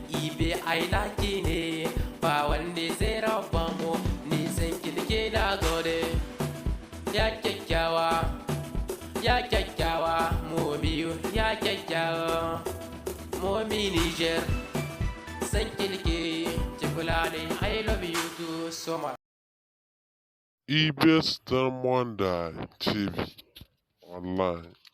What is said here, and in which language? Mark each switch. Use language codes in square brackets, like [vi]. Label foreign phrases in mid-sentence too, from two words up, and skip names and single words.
[ha] Ibe ai naki ne, ba wanda zai raba mu. Ni san ki nake na gode. Ya kyakkyawa, ya kyakkyawa, Momi ya kyakkyawa. Momi Niger, san ki nake ki kula ni. [en] I love you too so much. E B S Diamond T V online.